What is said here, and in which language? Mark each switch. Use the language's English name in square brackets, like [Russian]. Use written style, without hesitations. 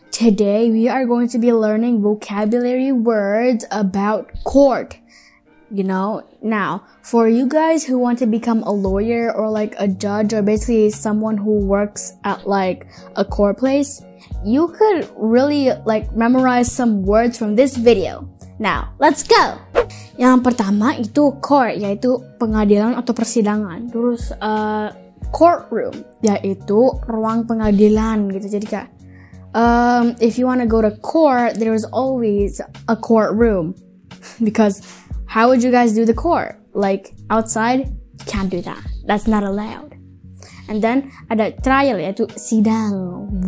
[English] Today we are going to be learning vocabulary words about court. Now, for you guys who want to become a lawyer or like a judge or basically someone who works at like a court place, you could really like memorize some words from this video. Now, let's go! [Indonesian] Yang pertama itu court, yaitu pengadilan atau persidangan. Terus courtroom, yaitu ruang pengadilan gitu. Jadi kayak [English] if you want to go to court, there's always a courtroom. Because how would you guys do the court? Like outside? Can't do that. That's not allowed. And then [Indonesian] ada trial, yaitu sidang.